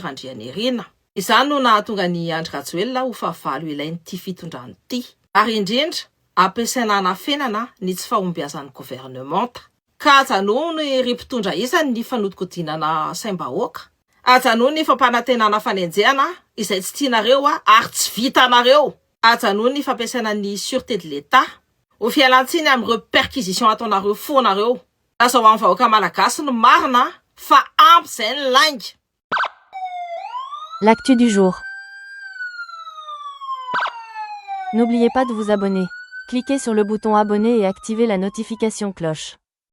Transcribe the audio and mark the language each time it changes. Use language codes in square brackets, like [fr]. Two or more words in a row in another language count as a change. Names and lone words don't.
[mg] Randrianirina izany no nahatonga ny Andry Rajoelina ho fahavalo ilainy ty fitondrany ty ary indrindra ampiasaina hanafenana ny tsy fahombiazan'ny gouvernementa ka ajanono ny ry mpitondra isany ny fanodikodinana saim-bahoaka ajanono ny fampanantenana fanenjehana izay tsy tianareo ary tsy vitanareo ajanono ny fampiasaina ny [fr] sûreté de l'État [mg] ho fialantsiny amin'ireo perquisition ataonareo fonareo aza ho amin'ny vahoaka malagasy no marina fa ampy zay ny lainga. [fr] L'actu du jour. N'oubliez pas de vous abonner. Cliquez sur le bouton abonner et activez la notification cloche.